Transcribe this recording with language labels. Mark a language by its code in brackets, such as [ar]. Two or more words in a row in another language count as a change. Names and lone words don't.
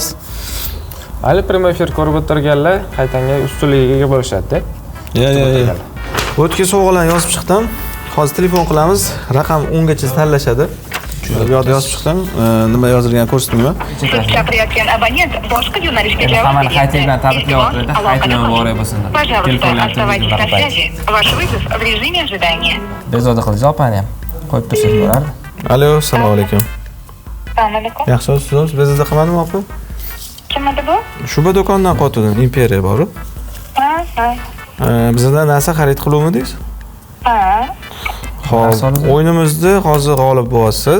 [uz] Hali prima efir ko'rib o'tirganlar qaytanga ustunligiga ega bo'lishadi-da. Yo'q. O'tga sovg'alarni yozib chiqdim. Hozir telefon qilamiz. Raqam 10 gacha tanlashadi. Bu yoqda yozib chiqdim. Nima yozilganini ko'rsatmayman. Chaqirayotgan abonent boshqa yo'nalishga javob Hammani qayta bilan tabriklayapti-da. Qaytadan muborak bo'lsin. [ru] Ваш вызов в режиме ожидания. [uz] Bezoda qilib opani ham qo'yib tursangiz bo'lardi. Alo, assalomu alaykum. Assalomu alaykum. Yaxshimisiz? Bezoda qilmadimmi, opa? Kim edi bu? Shuba do'kondan qo'ydim, Imperiya bor-ku. Ha. Bizdan narsa xarid qiluvmidingiz? Ha. Hozir o'yinimizda hozir g'olib bo'lyapsiz.